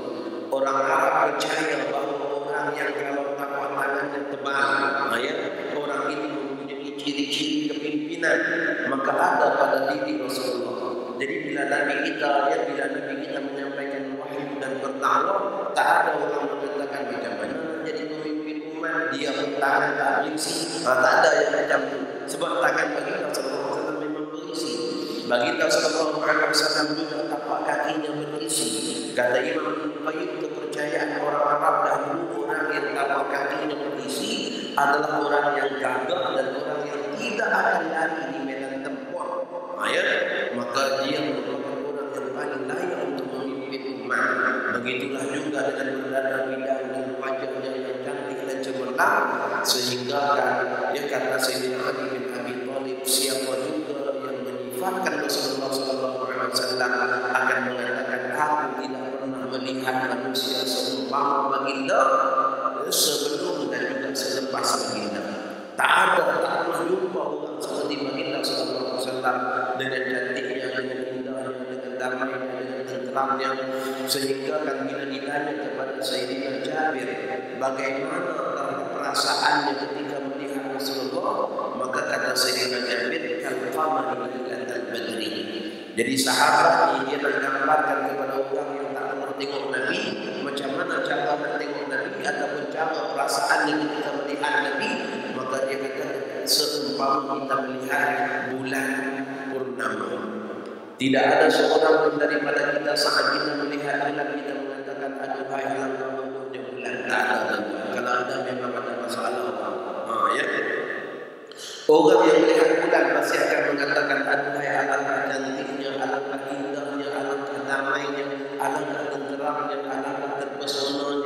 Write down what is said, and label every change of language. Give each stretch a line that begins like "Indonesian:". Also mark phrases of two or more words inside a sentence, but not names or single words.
Malay: Orang Arab percaya bahawa orang yang kalau tapak tangannya tebal, orang ini mempunyai ciri-ciri kepimpinan, maka ada pada diri Rasulullah. Jadi bila Nabi kita menyampaikan wahyu dan bertakluk, tak ada orang mengatakan macam mana jadi pemimpin umat, dia bertangan tak berisi. Tak ada yang macam itu. Sebab tangan baginda
Arabic: صلى الله عليه وسلم
Malay: memang berisi. Baginda
Arabic: صلى الله عليه وسلم
Malay: juga tapak kakinya berisi. Kata Imam Qayyim, kepercayaan orang Arab dahulu, orang yang tapak kakinya berisi adalah orang yang gagah dan orang yang tidak akan lari di medan tempur. Maka dia merupakan orang yang paling layak untuk memimpin umat. Begitulah juga dengan berdandan bidang dan wajahnya yang cantik dan cemerlang, sehingga kata Sayyidina Ali bin Abi Thalib, siapa juga yang menyifatkan Rasulullah SAW akan mengatakan, aku tidak pernah melihat manusia seumpama baginda sebelum dan juga selepas baginda. Tak pernah jumpa orang seperti baginda
Arabic: صلى الله عليه وسلم
Malay: dengan cantiknya, dengan indahnya, dengan damainya, dengan tenteramnya. Sehingga kan bila ditanya kepada Sayyidina Jabir bagaimana perasaannya ketika melihat Rasulullah, maka kata Sayyidina Jabir,
Arabic: كالقمر ليلة البدر.
Malay: Jadi sahabat ini dia menggambarkan kepada orang yang tak pernah tengok Nabi, macam mana cara nak tengok Nabi ataupun cara perasaannya ketika melihat Nabi. Maka dia kata, seumpama kita melihat bulan purnama. Tidak ada seorang pun daripada kita saat kita melihat bulan kita mengatakan, aduhai alangkah bodohnya bulan. Tak ada. Kalau ada memang ada masalah. Orang yang melihat bulan pasti akan mengatakan, aduhai alangkah cantiknya, alangkah indahnya, alangkah damainya, alangkah tenteramnya, alangkah terpesonanya.